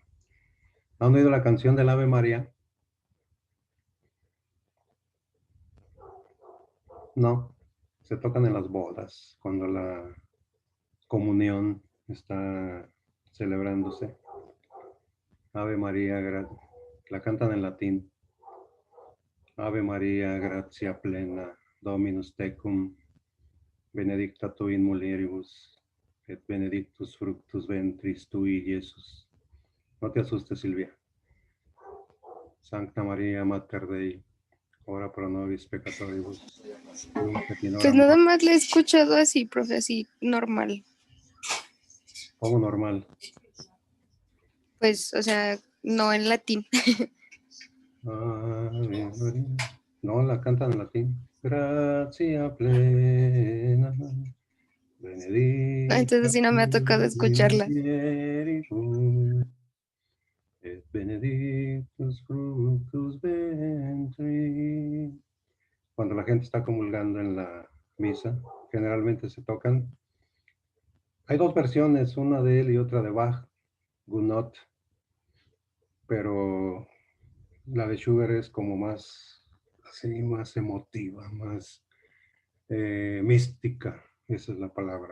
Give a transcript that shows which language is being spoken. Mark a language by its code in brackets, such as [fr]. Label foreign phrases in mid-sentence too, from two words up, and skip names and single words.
[es] ¿Han oído la canción del Ave María? No, se tocan en las bodas, cuando la comunión está celebrándose. Ave María, la cantan en latín. [la] Ave María, gratia plena, Dominus tecum, benedicta tu in mulieribus, et benedictus fructus ventris tui, [es] Jesús. No te asustes, Silvia. [la] Sancta María, Mater Dei, ora pro nobis peccatoribus, nunc et in hora [es] Pues nada [la] mortis. [es] más le he escuchado así, profe, así, normal. Como normal. Pues, o sea, no en latín. Ave María. No, la cantan en latín. [la] Gracia plena, benedicta [es] Entonces sí no me ha tocado [la] tu in [es] escucharla. [la] mulieribus, et benedictus fructus ventris. [es] Cuando la gente está comulgando en la misa, generalmente se tocan. Hay dos versiones, una de él y otra de Bach, Gounod, pero la de Schubert es como más, así, más emotiva, más mística, esa es la palabra.